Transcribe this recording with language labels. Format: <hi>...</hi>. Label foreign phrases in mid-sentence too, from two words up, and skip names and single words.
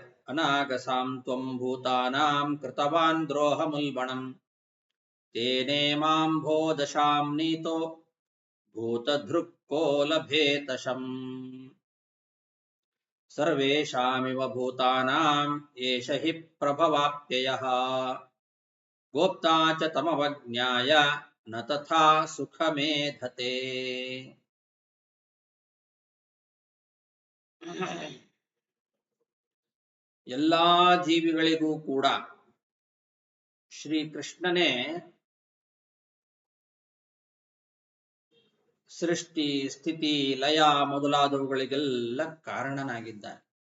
<sa>ಅನಾಗಸಾಂ ತ್ವಂ ಭೂತಾನಾಂ ಕೃತವಾನ್ ದ್ರೋಹಮುಲ್ಬಣಂ ತೇನೇ ಮಾಂ ಭೋ ದಶಾಂ ನೀತೋ ಭೂತಧೃಕ್ಕೋ ಲಭೇತಶಂ ಸರ್ವೇಷಾಮಿವ ಭೂತಾನಾಂ ಏಷ ಹಿ ಪ್ರಭವಾಪ್ಯಯಃ ಗೋಪ್ತಾ ಚ ತಮವಜ್ಞಾಯ ನ ತಥಾ ಸುಖಮೇಧತೆ.</sa> <kn>ಎಲ್ಲಾ ಜೀವಿಗಳಿಗೂ ಕೂಡ ಶ್ರೀಕೃಷ್ಣನೇ ಸೃಷ್ಟಿ ಸ್ಥಿತಿ ಲಯ ಮೊದಲಾದವುಗಳಿಗೆಲ್ಲ ಕಾರಣನಾಗಿದ್ದಾನೆ.</kn>